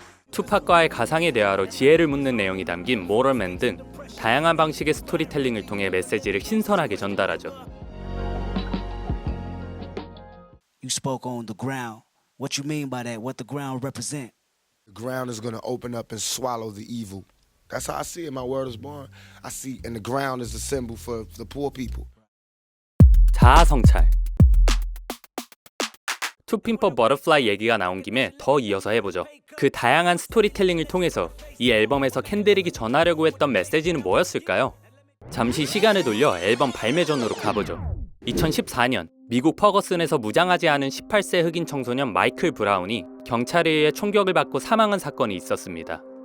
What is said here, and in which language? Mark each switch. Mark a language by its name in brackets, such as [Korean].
[Korean] 투팍과의 가상의 대화로 지혜를 묻는 내용이 담긴 모럴맨 등 다양한 방식의 스토리텔링을 통해 메시지를 신선하게 전달하죠. [English] You spoke on the ground. What you mean by that? What the ground represent? The ground is going to open up and swallow the evil. That's how I see it. My world is born. I see, and the ground is a symbol for the poor people. [Korean] 자아 성찰. To Pimp a Butterfly 얘기가 나온 김에 더 이어서 해보죠. 그 다양한 스토리텔링을 통해서 이 앨범에서 켄드릭이 전하려고 했던 메시지는 뭐였을까요? 잠시 시간을 돌려 앨범 발매 전으로 가보죠. 2014년 미국 퍼거슨에서 무장하지 않은 18세 흑인 청소년 마이클 브라운이 경찰에 의해 총격을 받고 사망한 사건이 있었습니다.